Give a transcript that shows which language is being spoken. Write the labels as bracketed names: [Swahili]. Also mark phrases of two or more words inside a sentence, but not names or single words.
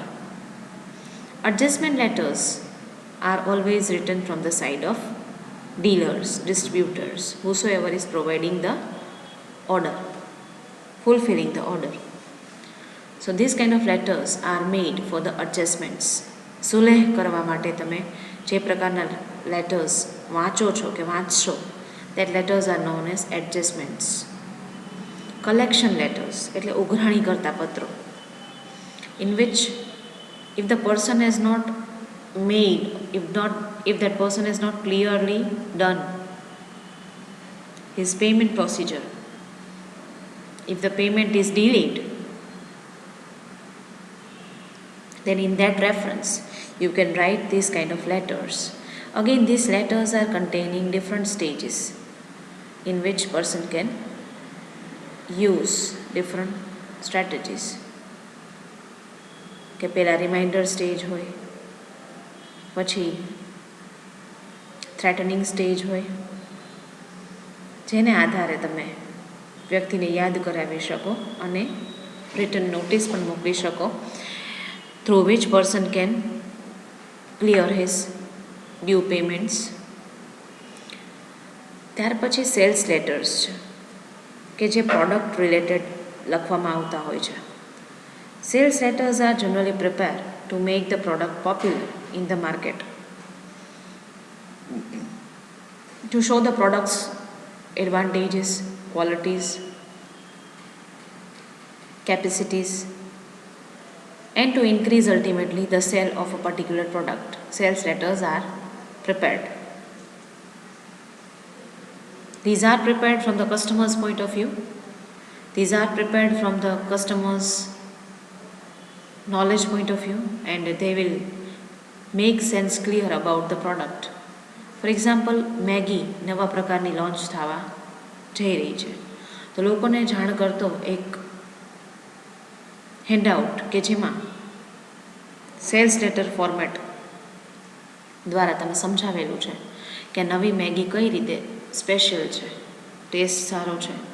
[English] Adjustment letters are always written from the side of dealers, distributors, whosoever is providing the order, fulfilling the order. So these kind of letters are made for the adjustments. [Gujarati] સુલેહ કરવા માટે તમે જે પ્રકારના લેટર્સ વાંચો છો કે વાંચશો, [English] that letters are known as adjustments. Collection letters [Gujarati] એટલે ઉઘરાણી કરતા પત્રો, [English] in which if the person has not made, if that person has not clearly done his payment procedure, if the payment is delayed, then in that reference you can write these kind of letters. Again, these letters are containing different stages in which person can use different strategies. [Gujarati] કે પહેલાં [English] reminder stage [Gujarati] હોય, પછી [English] threatening stage [Gujarati] હોય, જેને આધારે તમે વ્યક્તિને યાદ કરાવી શકો અને [English] return notice [Gujarati] પણ મોકલી શકો, [English] through which person can clear his due payments. [Gujarati] ત્યાર પછી [English] sales letters [Gujarati] છે કે જે પ્રોડક્ટ રિલેટેડ લખવામાં આવતા હોય છે. [English] Sales letters are generally prepared to make the product popular in the market, to show the product's advantages, qualities, capacities, and to increase ultimately the sale of a particular product. Sales letters are prepared. These are prepared from the customer's point of view. These are prepared from the customer's knowledge point of view, and they will make sense clear about the product. For example, [Gujarati] મેગી નવા પ્રકારની લોન્ચ થવા જઈ રહી છે, તો લોકોને જાણ કરતો એક હેન્ડઆઉટ કે જેમાં [English] sales letter format [Gujarati] દ્વારા તમે સમજાવેલું છે કે નવી મેગી કઈ રીતે સ્પેશિયલ છે, ટેસ્ટ સારો છે,